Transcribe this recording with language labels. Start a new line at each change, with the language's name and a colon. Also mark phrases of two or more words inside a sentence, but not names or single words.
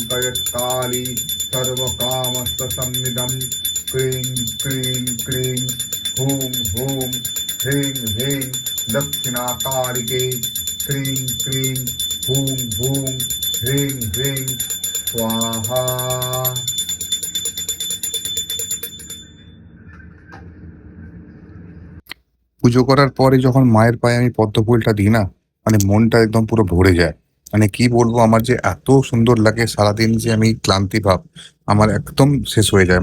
Sanskrit: सञ्चिन्तयत्काली सर्वकामस्तसंविदं क्लीं क्लीं क्लीं ह्रीं ह्रीं दक्षिणाकारिके क्रीं क्रीं हूं हूं ह्रीं ह्रीं स्वाहा।
Bangla: পুজো করার পরে যখন মায়ের পায়ে আমি পদ্ম ফুলটা দিই না, মানে মনটা একদম পুরো ভরে যায়। মানে কি বলবো, আমার যে এত সুন্দর লাগে, সারাদিন যে আমি ক্লান্তি ভাব আমার একদম শেষ হয়ে যায়।